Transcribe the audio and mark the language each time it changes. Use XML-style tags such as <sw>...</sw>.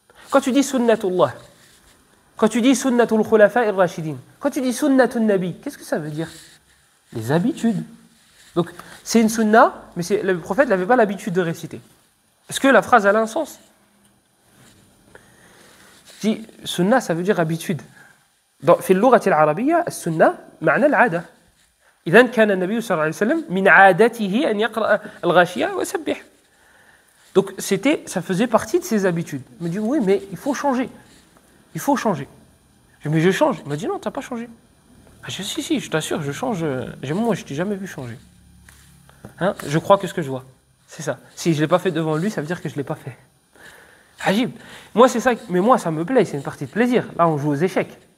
<fr>Quand tu dis sunnatullah, quand tu dis sunnatul khulafa ir-rashidin, quand tu dis sunnatul nabi, qu'est-ce que ça veut dire? Les habitudes. Donc, c'est une sunna, mais le prophète n'avait pas l'habitude de réciter. Est-ce que la phrase a un sens? Je dis, sunna, ça veut dire habitude.</fr> <ar>في اللغة العربية السنة معنى العادة. إذن كان النبي صلى الله عليه وسلم من عادته أن يقرأ الغاشية ويسبح.</ar> <fr>Donc ça faisait partie de ses habitudes. Il me dit, oui, mais il faut changer. Il faut changer. Je dis, mais je change. Il m'a dit, non, tu n'as pas changé. Je dis, si, je t'assure, je change. Moi, je ne t'ai jamais vu changer. Hein? Je crois que ce que je vois. C'est ça. Si je ne l'ai pas fait devant lui, ça veut dire que je ne l'ai pas fait. Ajib. Moi, c'est ça. Mais moi, ça me plaît. C'est une partie de plaisir. Là, on joue aux échecs.</fr>